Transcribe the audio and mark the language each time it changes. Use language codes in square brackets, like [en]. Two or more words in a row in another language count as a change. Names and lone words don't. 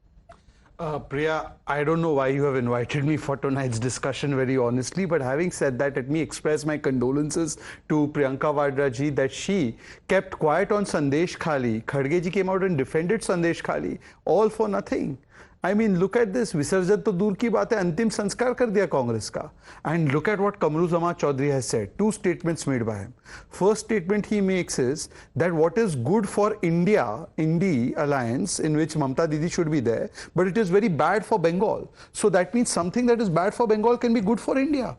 [en] Priya, I don't know why you have invited me for tonight's discussion, very honestly, but having said that, let me express my condolences to Priyanka Vadra ji that she kept quiet on Sandeshkhali. Kharge ji came out and defended Sandeshkhali, all for nothing. I mean, look at this. [hi] विसर्जन तो दूर की बात है, अंतिम संस्कार कर दिया Congress का. [en] And look at what Kamruzzaman Chowdhury has said. 2 statements made by him. First statement he makes is that what is good for India, I.N.D.I.A alliance, in which Mamata Didi should be there, but it is very bad for Bengal. So that means something that is bad for Bengal can be good for India.